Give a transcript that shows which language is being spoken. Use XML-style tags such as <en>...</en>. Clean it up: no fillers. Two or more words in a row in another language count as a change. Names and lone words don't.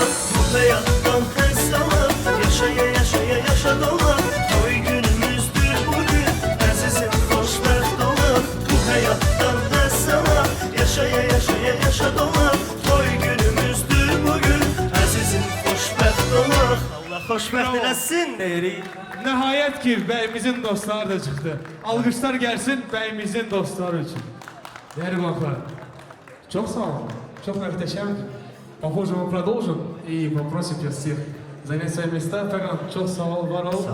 <az>Bu hayattan hess alaq, yaşaya yaşaya yaşa dolaq. Toy günümüzdür bugün, əzizim xoşbəxt olaq. Bu hayattan hess alaq, yaşaya yaşaya yaşa dolaq. Toy günümüzdür bugün, əzizim xoşbəxt olaq. Allah xoşbəxt eləsin deyirik.</az> <tr>Nihayet ki beyimizin dostları da çıktı. Alkışlar gelsin beyimizin dostları için. Değerli konuklar, çok sağ olun. Çok muhteşemdi.</tr> <ru>Похоже, мы продолжим и попросим всех занять свои места. Ферран,</ru> <tr>çok sağ ol, var ol.</tr>